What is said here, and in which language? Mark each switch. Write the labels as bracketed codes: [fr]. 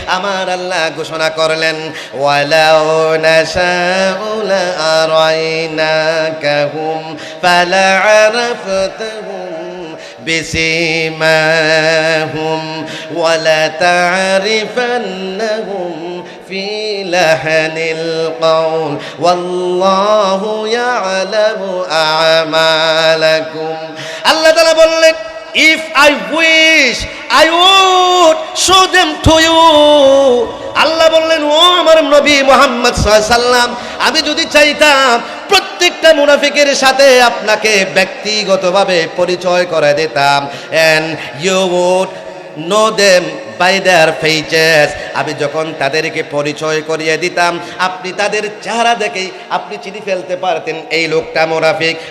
[bn] আমার আল্লাহ ঘোষণা করলেন, [ar] ওয়ালাউ নাশাউ লাআরাইনাকাহুম ফালা'আরাফতাহুম বিসিমাহুম ওয়ালা তা'রিফান্নাহুম في لحن القول والله يعلم أعمالكم. [bn] আল্লাহ তাআলা বললেন, [en] if I wish I would show them to you. [bn] আল্লাহ বললেন, ও আমার নবী মুহাম্মদ সাল্লাল্লাহু আলাইহি সাল্লাম, আমি যদি চাইতাম প্রত্যেকটা মুনাফিকের সাথে আপনাকে ব্যক্তিগতভাবে পরিচয় করে দিতাম, [en] and you would know them by their faces. [bn] আমি যখন তাদেরকে পরিচয় করিয়ে দিতাম, আপনি তাদের চেহারা দেখেই আপনি চিনি ফেলতে পারতেন এই লোকটা মুনাফিক।